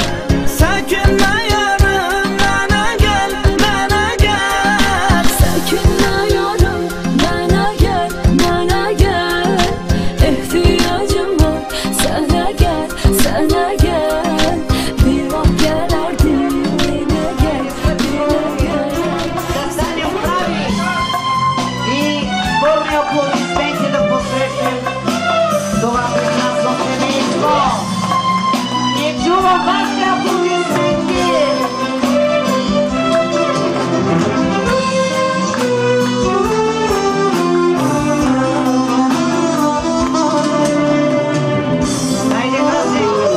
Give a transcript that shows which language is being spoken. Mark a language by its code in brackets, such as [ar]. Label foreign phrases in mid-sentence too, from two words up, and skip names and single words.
[tr] Sökünme yarım bana gel, bana gel. Sökünme yarım bana gel, bana gel. İhtiyacım var sana gel, sana gel. Bir vakit gelerdin yine gel, yine gel. [bg] Стане прави и пълни аплодисменти да посрещнем това прекрасно семейство. Не чувам вашите аплодисменти. Хайде, Кръстник!